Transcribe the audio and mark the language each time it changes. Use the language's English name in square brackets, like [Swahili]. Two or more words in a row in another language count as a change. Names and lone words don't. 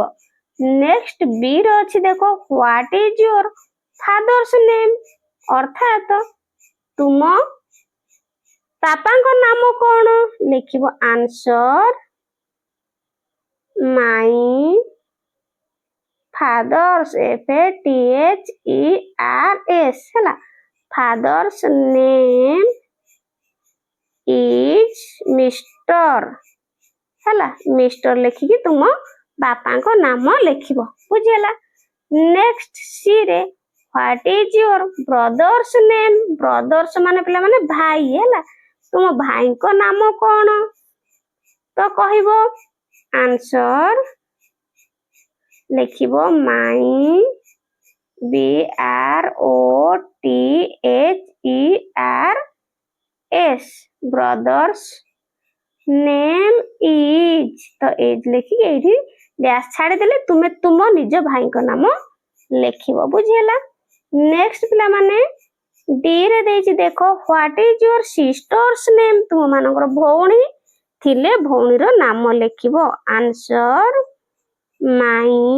[Odia] ନେକ୍ସଟ ବି ର ଅଛି ଦେଖ, [English] What is your father's name, [Odia] ଅର୍ଥାତ ତୁମ ବାପାଙ୍କ ନାମ କଣ ଲେଖିବ। [English] answer my fathers FATHERS ହେଲା father's name is Mr. [Odia] ହେଲା ମିଷ୍ଟର ଲେଖିକି ତୁମ ବାପାଙ୍କ ନାମ ଲେଖିବ ବୁଝିହେଲା ନେକ୍ସଟ ସି ରେ [English] What is your brother's name? [Odia] Brothers ମାନେ ପିଲାମାନେ ଭାଇ ହେଲା ତୁମ ଭାଇଙ୍କ ନାମ କଣ ତ କହିବ ଆନ୍ସର [English] ଲେଖିବ my BROTHERS brothers name is ତ ଏଜ ଲେଖିକି [Odia] ଏଇଠି ଡ୍ୟାଶ ଛାଡ଼ିଦେଲେ ତୁମେ ତୁମ ନିଜ ଭାଇଙ୍କ ନାମ ଲେଖିବ ବୁଝିହେଲା ନେକ୍ସଟ ପିଲାମାନେ ଡି ରେ ଦେଇଛି ଦେଖ [English] What is your sister's name [Odia] ତୁମ ମାନଙ୍କର ଭଉଣୀ ଥିଲେ ଭଉଣୀର ନାମ ଲେଖିବ [English] answer my